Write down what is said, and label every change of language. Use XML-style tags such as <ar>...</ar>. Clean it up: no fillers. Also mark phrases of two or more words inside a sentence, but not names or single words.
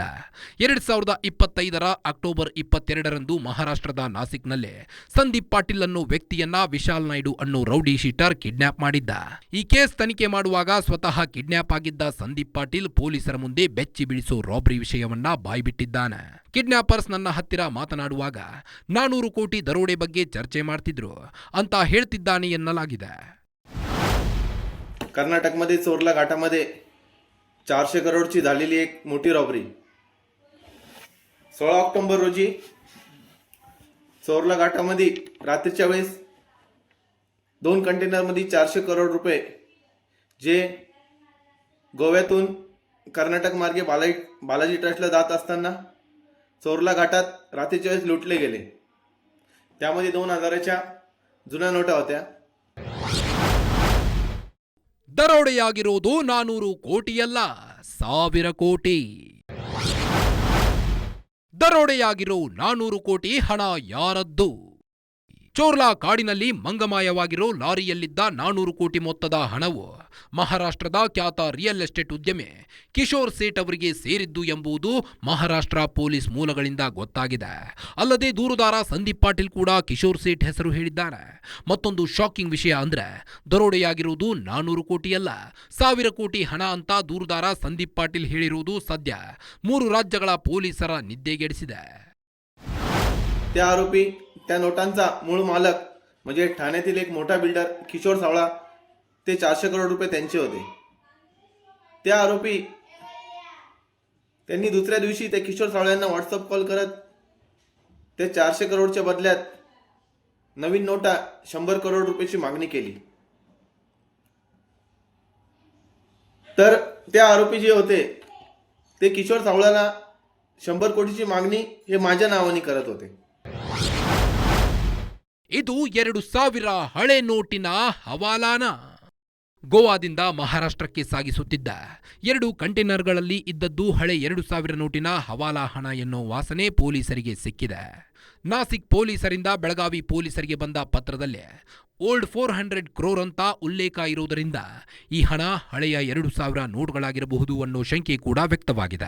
<kn>2025ರ ಅಕ್ಟೋಬರ್ 22ರಂದು ಮಹಾರಾಷ್ಟ್ರದ ನಾಸಿಕ್ನಲ್ಲೇ ಸಂದೀಪ್ ಪಾಟೀಲ್ ಅನ್ನೋ ವ್ಯಕ್ತಿಯನ್ನ ವಿಶಾಲ್ ನಾಯ್ಡು ಅನ್ನೋ</kn> <en>rowdy sheeter</en> <kn>ಕಿಡ್ನ್ಯಾಪ್ ಮಾಡಿದ್ದ. ಈ ಕೇಸ್ ತನಿಖೆ ಮಾಡುವಾಗ ಸ್ವತಃ ಕಿಡ್ನ್ಯಾಪ್ ಆಗಿದ್ದ ಸಂದೀಪ್ ಪಾಟೀಲ್ ಪೊಲೀಸರ ಮುಂದೆ ಬೆಚ್ಚಿ ಬೀಳಿಸೋ ರಾಬರಿ ವಿಷಯವನ್ನ ಬಾಯ್ಬಿಟ್ಟಿದ್ದಾನೆ. ಕಿಡ್ನ್ಯಾಪರ್ಸ್ ನನ್ನ ಹತ್ತಿರ ಮಾತನಾಡುವಾಗ 400 ಕೋಟಿ ದರೋಡೆ ಬಗ್ಗೆ ಚರ್ಚೆ ಮಾಡ್ತಿದ್ರು ಅಂತ ಹೇಳ್ತಿದ್ದಾನೆ ಎನ್ನಲಾಗಿದೆ.</kn> <mr>कर्नाटकमध्ये चोरला घाटामध्ये 400 करोडची झालेली एक मोठी रॉबरी. 16 ऑक्टोबर रोजी चोरला घाटामध्ये रात्रीच्या वेळेस 2 कंटेनरमध्ये 400 करोड रुपये जे गोव्यातून कर्नाटक मार्गे बालाजी ट्रस्टला जात असताना चोरला घाटात रात्रीच्या वेळेस लुटले गेले. त्यामध्ये 2000च्या जुन्या नोटा होत्या.</mr> <kn>ದರೋಡೆಯಾಗಿರೋದು 400 ಕೋಟಿಯಲ್ಲ, 1000 ಕೋಟಿ. ದರೋಡೆಯಾಗಿರೋ 400 ಕೋಟಿ ಹಣ ಯಾರದ್ದು? ಚೋರ್ಲಾ ಕಾಡಿನಲ್ಲಿ ಮಂಗಮಾಯವಾಗಿರೋ ಲಾರಿಯಲ್ಲಿದ್ದ 400 ಕೋಟಿ ಮೊತ್ತದ ಹಣವು ಮಹಾರಾಷ್ಟ್ರದ ಖ್ಯಾತ</kn> <en>real estate</en> <kn>ಉದ್ಯಮಿ ಕಿಶೋರ್ ಸೇಠ್ ಅವರಿಗೆ ಸೇರಿದ್ದು ಎಂಬುದು ಮಹಾರಾಷ್ಟ್ರ ಪೊಲೀಸ್ ಮೂಲಗಳಿಂದ ಗೊತ್ತಾಗಿದೆ. ಅಲ್ಲದೆ ದೂರುದಾರ ಸಂದೀಪ್ ಪಾಟೀಲ್ ಕೂಡ ಕಿಶೋರ್ ಸೇಠ್ ಹೆಸರು ಹೇಳಿದ್ದಾರೆ. ಮತ್ತೊಂದು ಶಾಕಿಂಗ್ ವಿಷಯ ಅಂದ್ರೆ ದರೋಡೆಯಾಗಿರುವುದು 400 ಕೋಟಿಯಲ್ಲ, 1000 ಕೋಟಿ ಹಣ ಅಂತ ದೂರುದಾರ ಸಂದೀಪ್ ಪಾಟೀಲ್ ಹೇಳಿರುವುದು ಸದ್ಯ 3 ರಾಜ್ಯಗಳ ಪೊಲೀಸರ ನಿದ್ದೆಗೆಡಿಸಿದೆ.</kn> <mr>त्या आरोपी त्या नोटांचा मूळ मालक म्हणजे ठाण्यातील एक मोठा बिल्डर किशोर सावळा, ते 400 करोड रुपये त्यांचे होते. त्या आरोपी त्यांनी दुसऱ्या दिवशी त्या किशोर सावळ्यांना व्हॉट्सअप कॉल करत ते 400 करोडच्या बदल्यात नवीन नोटा 100 करोड रुपयाची मागणी केली. तर त्या आरोपी जे होते ते किशोर सावळ्याला 100 कोटीची मागणी हे माझ्या नावाने करत होते.</mr> <kn>ಇದು 2000 ಹಳೆ ನೋಟಿನ ಹವಾಲಾನ. ಗೋವಾದಿಂದ ಮಹಾರಾಷ್ಟ್ರಕ್ಕೆ ಸಾಗಿಸುತ್ತಿದ್ದ 2 ಕಂಟೈನರ್ಗಳಲ್ಲಿ ಇದ್ದದ್ದು ಹಳೆ 2000 ನೋಟಿನ ಹವಾಲಾ ಹಣ ಎನ್ನೋ ವಾಸನೆ ಪೊಲೀಸರಿಗೆ ಸಿಕ್ಕಿದೆ. ನಾಸಿಕ್ ಪೊಲೀಸರಿಂದ ಬೆಳಗಾವಿ ಪೊಲೀಸರಿಗೆ ಬಂದ ಪತ್ರದಲ್ಲಿ</kn> <en>old 400 crore</en> <kn>ಅಂತ ಉಲ್ಲೇಖ ಇರುವುದರಿಂದ ಈ ಹಣ ಹಳೆಯ 2000 ನೋಟ್ಗಳಾಗಿರಬಹುದು ಅನ್ನೋ ಶಂಕೆ ಕೂಡ ವ್ಯಕ್ತವಾಗಿದೆ.</kn>